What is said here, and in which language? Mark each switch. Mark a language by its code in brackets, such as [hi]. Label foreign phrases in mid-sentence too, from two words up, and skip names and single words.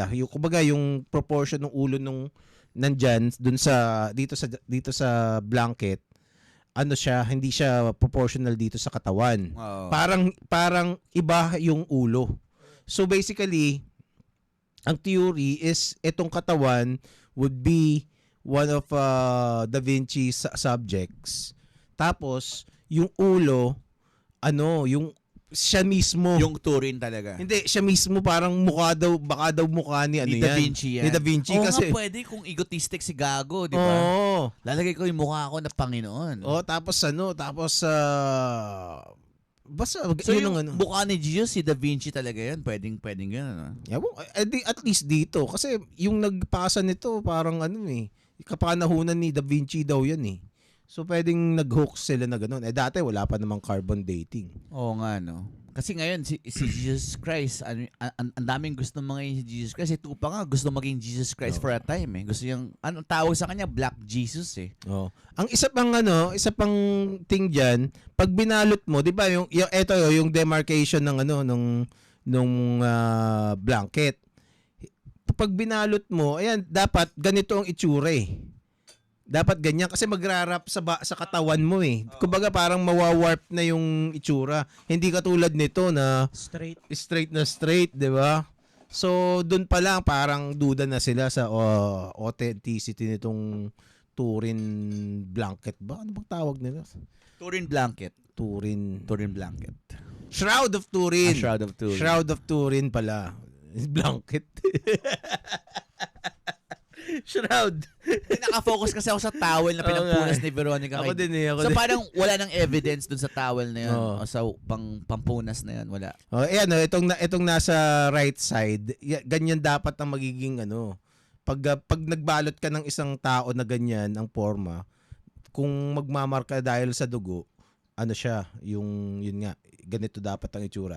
[tl] Yung kumbaga yung proportion ng ulo nung nandyan dito sa blanket, hindi siya proportional dito sa katawan. Oh. Parang iba yung ulo. [en] So basically, [tl] ang theory is itong katawan [en] would be one of Da Vinci's subjects. [tl] Tapos yung ulo yung siya mismo. Yung Turin talaga. Hindi, siya mismo parang baka daw mukha ni Da Vinci yan. Ni Da Vinci kasi. Nga pwede kung egotistic si Gago, di ba? Oo. Lalagay ko yung mukha ko na Panginoon. Tapos basta so yung mukha ni Jesus, si Da Vinci talaga yan. Pwedeng yun, [en] Yeah, at least dito. [tl] Kasi yung nagpasa nito, parang Kapanahunan ni Da Vinci daw yan eh. So pwedeng nag-hoax sila na gano'n. Dati wala pa namang [en] carbon dating. [tl] Oo nga, no? Kasi ngayon, si Jesus Christ, ang daming gusto maging si Jesus Christ. Ito pa nga, gusto maging Jesus Christ [en] for a time [tl] eh. Gusto niyang, anong tawag sa kanya? Black Jesus eh. Oh. Ang isa pang thing diyan, pag binalot mo, 'di ba, yung demarcation ng nung blanket. Pag binalot mo, ayan, dapat ganito ang itsura eh. Dapat ganyan kasi magrarap sa katawan mo eh. Kumbaga parang mawawarp na yung itsura. Hindi katulad nito na straight, 'di ba? So doon pa lang parang duda na sila sa authenticity nitong Turin blanket ba? Ano bang tawag nila? Turin blanket. Turin blanket. Shroud of Turin. Shroud of Turin. Shroud of Turin pala. Blanket. Shroud. Nakafocus kasi ako sa towel na pinampunas ni Veronica. Ako din eh. So parang wala nang evidence dun sa towel na yun. O sa pampunas na yun. Wala. Ayan, itong nasa [en] right side, [tl] ganyan dapat ang magiging pag nagbalot ka ng isang tao na ganyan ang forma, kung magmamarka dahil sa dugo, yun nga, ganito dapat ang itsura.